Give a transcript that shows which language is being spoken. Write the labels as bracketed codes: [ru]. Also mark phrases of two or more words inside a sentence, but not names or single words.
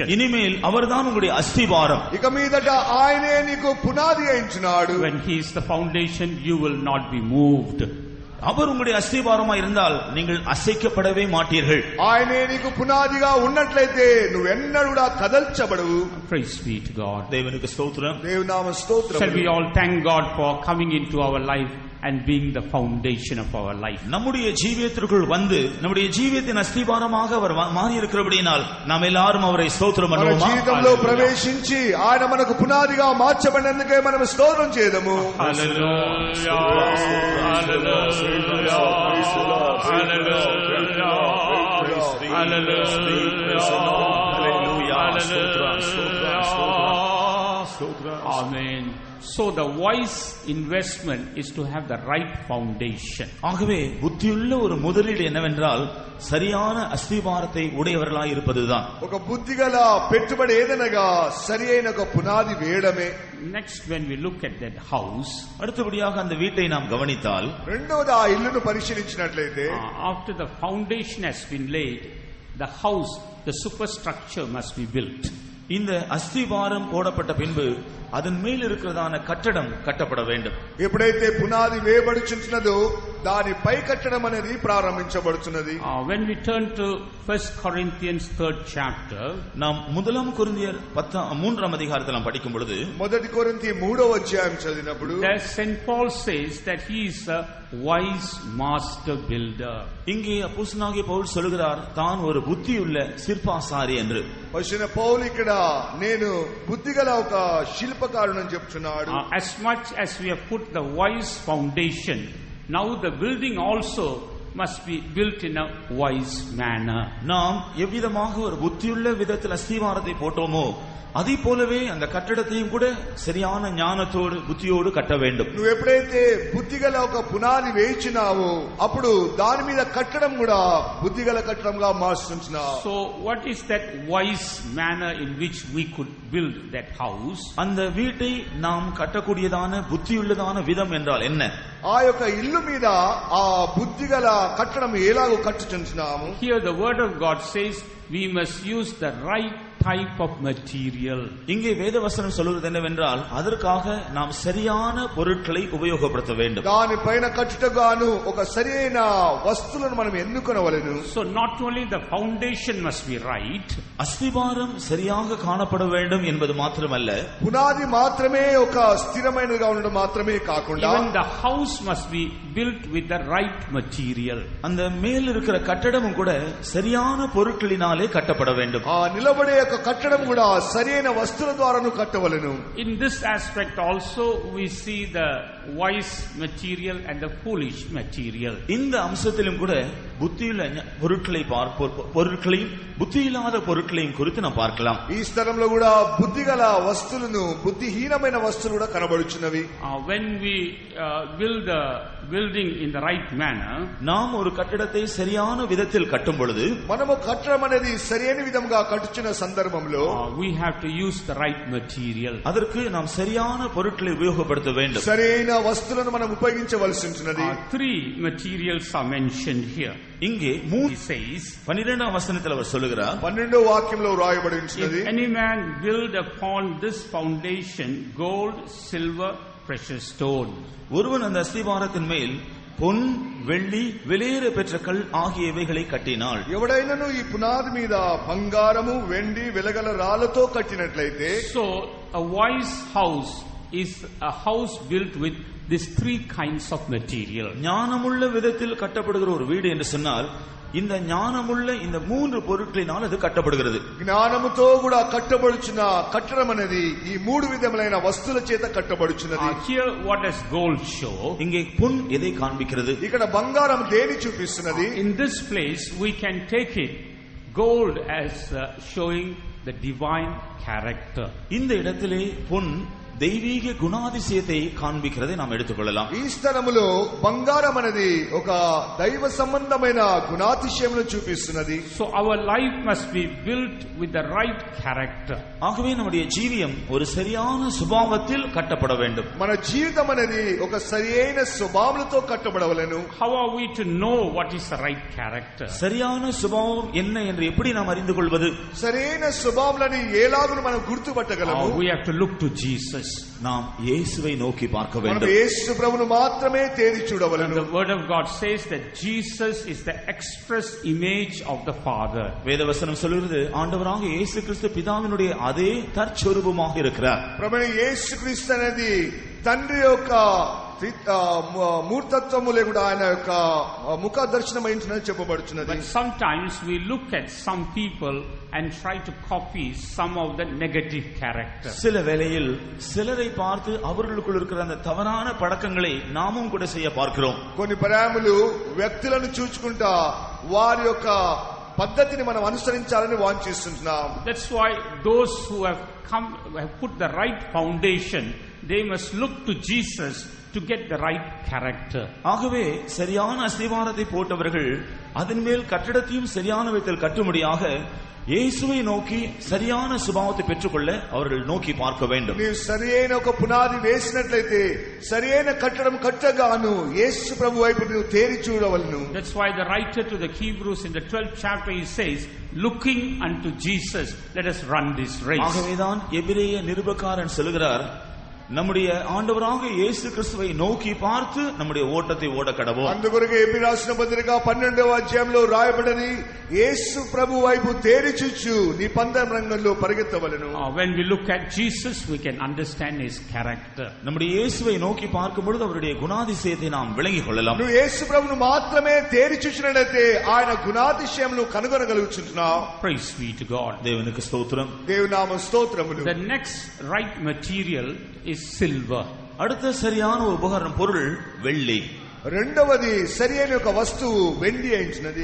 [ta] இனிமேல் அவர்தான் உங்களுடைய அஸ்திவாரம். [te] ఇక మీదట ఆయనే నీకు పునాది అయించున్నాడు. [en] When he is the foundation, you will not be moved. [ta] அவர் உங்களுடைய அஸ்திவாரமா இருந்தால் நீங்கள் அசைக்கப்படவே மாட்டீர்கள். [te] ఆయనే నీకు పునాదిగా ఉన్నట్లయితే నువ్వెన్నడూ కూడా కదల్చబడవు. [en] Praise be to God. [ta] தேவனுக்கு ஸ்தோத்திரம். [te] దేవునామ స్తోత్రం. [en] Shall we all thank God for coming into our life and being the foundation of our life? [ta] நம்முடைய ஜீவியத்திற்குள் வந்து நம்முடைய ஜீவியத்தின் அஸ்திவாரமாக அவர் மாறி இருக்கிறபடியால் நாம் எல்லாரும் அவரை ஸ்தோத்திரம் [te] మన [ta] பண்ணுவோமா? [te] జీవితంలో ప్రవేశించి ఆయన మనకు పునాదిగా మార్చబడినందుకే మనం స్తోత్రం చేద్దాము. [en] Hallelujah. Amen. So the wise investment is to have the right foundation. [ta] ஆகவே புத்தியுள்ள ஒரு முதலீடு என்னவென்றால் சரியான அஸ்திவாரத்தை உடையவர்களாய் இருப்பதுதான். [te] ఒక బుద్ధిగల పెట్టుబడి ఏదనగా సరియైన ఒక పునాది వేయడమే. [en] Next, when we look at that house, [ta] அடுத்தபடியாக அந்த வீட்டை நாம் கவனித்தால் [te] రెండోది ఆ ఇల్లును పరిశీలించినట్లయితే [en] after the foundation has been laid, the house, the superstructure must be built. [ta] இந்த அஸ்திவாரம் போடப்பட்ட பின்பு அதன் மேல் இருக்கிறதான கட்டடம் கட்டப்பட வேண்டும். [te] ఎప్పుడైతే పునాది వేయబడుచున్నదో దాని పై కట్టడం అనేది ప్రారంభించబడుచున్నది. [en] When we turn to 1 Corinthians 3rd chapter, [ta] நாம் முதலாம் கொரிந்தியர் 3ஆம் அதிகாரத்தில் நாம் படிக்கும் பொழுது [te] మొదటి కొరింథీ 3వ అధ్యాయం చదివినప్పుడు [en] there St. Paul says that he is a wise master builder. [ta] இங்கே அப்போஸ்தலனாகிய பவுல் சொல்கிறார் தான் ஒரு புத்தியுள்ள சிற்பாசாரி என்று. [te] వచ్చిన పౌలు ఇక్కడ నేను బుద్ధిగల ఒక శిల్పకారుడని చెప్తున్నాడు. [en] As much as we have put the wise foundation, now the building also must be built in a wise manner. [ta] நாம் எவ்விதமாக ஒரு புத்தியுள்ள விதத்தில் அஸ்திவாரத்தை போட்டோமோ அதே போலவே அந்த கட்டடத்தையும் கூட சரியான ஞானத்தோடு புத்தியோடு கட்ட வேண்டும். [te] నువ్వు ఎప్పుడైతే బుద్ధిగల ఒక పునాది వేయించినావో అప్పుడు దాని మీద కట్టడం కూడా బుద్ధిగల కట్టడంగా మార్చుతున్నావు. [en] So what is that wise manner in which we could build that house? [ta] அந்த வீட்டை நாம் கட்டக்கூடியதான புத்தியுள்ளதான விதம் என்றால் என்ன? [te] ఆ యొక్క ఇల్లు మీద ఆ బుద్ధిగల కట్టడం ఎలాగో కట్టుచున్నాము. [en] Here the word of God says we must use the right type of material. [ta] இங்கே வேதவசனம் சொல்வது என்னவென்றால் அதற்காக நாம் சரியான பொருட்களை உபயோகப்படுத்த வேண்டும். [te] దానిపైన కట్టుటగాను ఒక సరైన వస్తువులను మనం ఎన్నుకొనవలెను. [en] So not only the foundation must be right, [ta] அஸ்திவாரம் சரியாக காணப்பட வேண்டும் என்பது மாத்திரமல்ல, [te] పునాది మాత్రమే ఒక స్థిరమైనదిగా ఉండడం మాత్రమే కాకుండా [en] even the house must be built with the right material. [ta] அந்த மேல் இருக்கிற கட்டடமும் கூட சரியான பொருட்களினாலே கட்டப்பட வேண்டும். [te] ఆ నిలబడే యొక్క కట్టడం కూడా సరైన వస్తువుల ద్వారాను కట్టవలెను. [en] In this aspect also we see the wise material and the foolish material. [ta] இந்த அம்சத்திலும் கூட புத்தியுள்ள பொருட்களையும் புத்தியில்லாத பொருட்களையும் குறித்து நாம் பார்க்கலாம். [te] ఈ స్థలంలో కూడా బుద్ధిగల వస్తువులను బుద్ధిహీనమైన వస్తువులు కూడా కనబడుచున్నవి. [en] When we build the building in the right manner, [ta] நாம் ஒரு கட்டடத்தை சரியான விதத்தில் கட்டும் பொழுது [te] మనము కట్టడం అనేది సరైన విధంగా కట్టుచున్న సందర్భంలో [en] we have to use the right material. [ta] அதற்கு நாம் சரியான பொருட்களை உபயோகப்படுத்த வேண்டும். [te] సరైన వస్తువులను మనం ఉపయోగించవలసి ఉంటున్నది. [en] Three materials are mentioned here. [ta] இங்கே [en] He says, [ta] 12ஆம் வசனத்தில் அவர் சொல்லுகிறார், [te] 12వ వాక్యంలో వ్రాయబడి ఉంటున్నది, [en] if any man build upon this foundation gold, silver, precious stone. [ta] ஒருவன் அந்த அஸ்திவாரத்தின் மேல் பொன், வெள்ளி, விலையேற பெற்ற கல் ஆகியவைகளை கட்டினாள். [te] ఎవడైనను ఈ పునాది మీద బంగారము, వెండి, వెలగల రాళ్లతో కట్టినట్లయితే, [en] So a wise house is a house built with these three kinds of material. [ta] ஞானமுள்ள விதத்தில் கட்டப்படுகிற ஒரு வீடு என்று சொன்னால் இந்த ஞானமுள்ள இந்த மூன்று பொருட்களினால் அது கட்டப்படுகிறது. [te] జ్ఞానముతో కూడా కట్టబడుచున్న కట్టడం అనేది ఈ మూడు విధములైన వస్తువుల చేత కట్టబడుచున్నది. [en] Here what does gold show? [ta] இங்கே பொன் எதை காண்பிக்கிறது? [te] ఇక్కడ బంగారం దేని చూపిస్తున్నది? [en] In this place we can take it gold as showing the divine character. [ta] இந்த இடத்திலே பொன் தெய்வீக குணாதிசயத்தை காண்பிக்கிறதை நாம் எடுத்துக்கொள்ளலாம். [te] ఈ స్థలములో బంగారం అనేది ఒక దైవ సంబంధమైన గుణాతిశయమును చూపిస్తున్నది. [en] So our life must be built with the right character. [ta] ஆகவே நம்முடைய ஜீவியம் ஒரு சரியான சுபாவத்தில் கட்டப்பட வேண்டும். [te] మన జీవితం అనేది ఒక సరియైన స్వభావముతో కట్టబడవలెను. [en] How are we to know what is the right character? [ta] சரியான சுபாவம் என்ன என்று எப்படி நாம் அறிந்து கொள்வது? [te] సరైన స్వభావములను ఎలాగున మనం గుర్తుపట్టగలము? [en] We have to look to Jesus. [ta] நாம் இயேசுவை நோக்கி பார்க்க வேண்டும். [te] మనం యేసు ప్రభువును మాత్రమే తేరి చూడవలెను. [en] The word of God says that Jesus is the express image of the Father. [ta] வேதவசனம் சொல்கிறது ஆண்டவராக இயேசு கிறிஸ்து பிதாவினுடைய அதே தற்சொரூபமாக இருக்கிறார். [te] ప్రభువైన యేసు క్రీస్తు అనేది తండ్రి యొక్క మూర్తత్వము లేకుండా ఆయన యొక్క ముఖ దర్శనమైందని చెప్పబడుచున్నది. [en] But sometimes we look at some people and try to copy some of the negative character. [ta] சில வேளையில் சிலரை பார்த்து அவர்களுக்குள் இருக்கிற அந்த தவறான பழக்கங்களை நாமும் கூட செய்ய பார்க்கிறோம். [te] కొన్ని పరాములు వ్యక్తులను చూచుకుంటా వారి యొక్క పద్ధతిని మనం అనుసరించాలని వాంఛిస్తున్నాం. [en] That's why those who have put the right foundation, they must look to Jesus to get the right character. [ta] ஆகவே சரியான அஸ்திவாரத்தை போட்டவர்கள் அதன் மேல் கட்டடத்தையும் சரியான விதத்தில் கட்டும்படியாக இயேசுவை நோக்கி சரியான சுபாவத்தை பெற்றுக்கொள்ள அவர்கள் நோக்கி பார்க்க வேண்டும். [te] நீ సరియైన ఒక పునాది వేసినట్లయితే సరియైన కట్టడం కట్టగాను యేసు ప్రభు వైపు నీవు తేరి చూడవలెను. [en] That's why the writer to the Hebrews in the 12th chapter he says, looking unto Jesus, let us run this race. [ta] ஆகவேதான் எபிரேய நிருபக்காரன் சொல்கிறார், நம்முடைய ஆண்டவராக இயேசு கிறிஸ்துவை நோக்கி பார்த்து நம்முடைய ஓட்டத்தை ஓட கடவோம். [te] అందుకొరకు ఎబిరి రాసిన పత్రిక 12వ అధ్యాయంలో రాయబడినది యేసు ప్రభు వైపు తేరి చూచు నీ పందెం రంగంలో పరిగెత్తవలెను. [en] When we look at Jesus we can understand his character. [ta] நம்முடைய இயேசுவை நோக்கி பார்க்கும் பொழுது அவருடைய குணாதிசயத்தை நாம் விளங்கிக் கொள்ளலாம். [te] నువ్వు యేసు ప్రభువును మాత్రమే తేరి చూచినట్లయితే ఆయన గుణాతిశయమును కనుగొనగలుగుచున్నావు. [en] Praise be to God. [ta] தேவனுக்கு ஸ்தோத்திரம். [te] దేవుని నామ స్తోత్రములు. [en] The next right material is silver. [ta] அடுத்த சரியான ஒரு உபகரணம் பொருள் வெள்ளி. [te] రెండవది సరియైన ఒక వస్తువు వెండి అయినది.